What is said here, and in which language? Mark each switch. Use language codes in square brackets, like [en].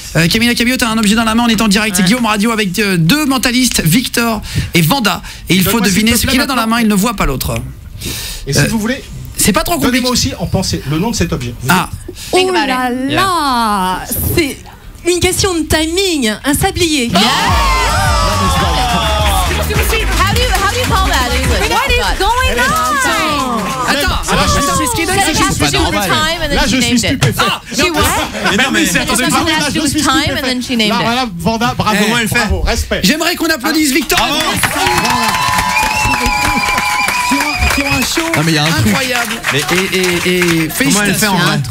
[fr] Camila Cabello, tu as un objet dans la main. On est en direct. C'est Guillaume Radio avec deux mentalistes, Victor et Vanda. Et il faut deviner ce qu'il a dans la main. Il ne voit pas l'autre. Et si vous voulez, c'est pas trop compliqué. Donnez-moi aussi en pensée le nom de cet objet. Oh là là, c'est une question de timing. Un sablier. [en] How do you call that in English? What is going on? [fr] Attends, c'est ce qui donne. [en] She has to do the time and then she named it. She what? [fr] Mais non mais c'est [en] She has to do the time and then she named it. [fr] Voilà, Vanda, bravo, bravo, respect. J'aimerais qu'on applaudisse Victor. Sur un show incroyable. Et félicitations. Comment elle fait en vrai?